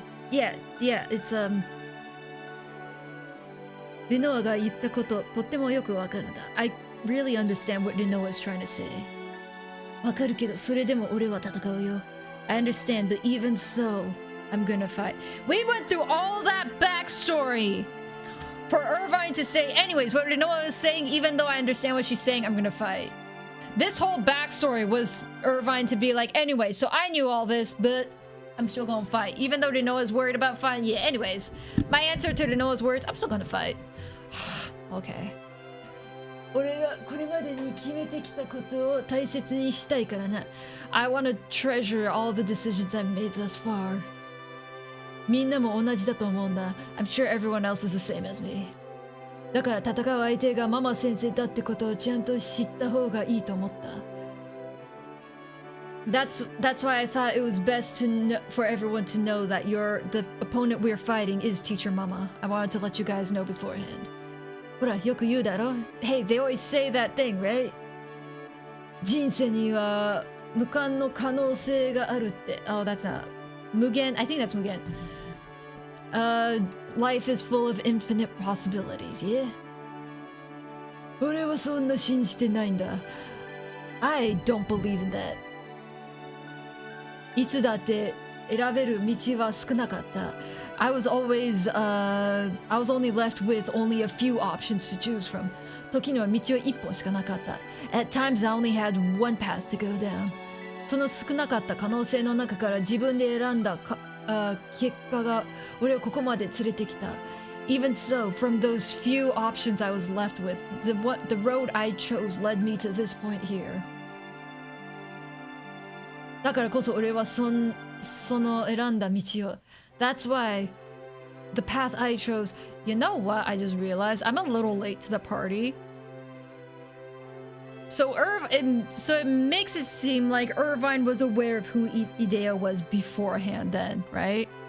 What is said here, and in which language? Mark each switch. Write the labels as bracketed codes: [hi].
[en] Yeah, it's [ja] Rinoa が言ったこととってもよくわかるんだ. [en] I really understand what Rinoa is trying to say. [ja] わかるけどそれでも俺は戦うよ. [en] I understand, but even so, I'm gonna fight. We went through all that backstory for Irvine to say, anyways, what Rinoa is saying, even though I understand what she's saying, I'm gonna fight. This whole backstory was Irvine to be like, anyway, so I knew all this, but I'm still gonna fight. Even though Rinoa's worried about fighting, yeah, anyways. My answer to Rinoa's words, I'm still gonna fight. Okay. [ja] 俺がこれまでに決めてきたことを大切にしたいからな. [en] I want to treasure all the decisions I've made thus far. [ja] みんなも同じだと思うんだ. [en] I'm sure everyone else is the same as me. [ja] だから戦う相手がママ先生だってことをちゃんと知った方がいいと思った. [en] That's why I thought it was best for everyone to know that the opponent we're fighting is Teacher Mama. I wanted to let you guys know beforehand. [ja] ほら、よく言うだろ? [en] Hey, they always say that thing, right? [ja] 人生には無限の可能性があるって. [en] Oh, that's not 無限. I think that's 無限. Life is full of infinite possibilities, yeah? [ja] 俺はそんな信じてないんだ. [en] I don't believe in that. [ja] いつだって選べる道は少なかった. [en] I was always, I was only left with only a few options to choose from. [ja] 時には道は一本しかなかった. [en] At times I only had one path to go down. [ja] その少なかった可能性の中から自分で選んだ結果が俺をここまで連れてきた. [en] Even so, from those few options I was left with, the road I chose led me to this point here. [ja] だからこそ俺はその選んだ道を. [en] That's why the path I chose. You know what? I just realized I'm a little late to the party. So it makes it seem like Irvine was aware of who Idea was beforehand then, right?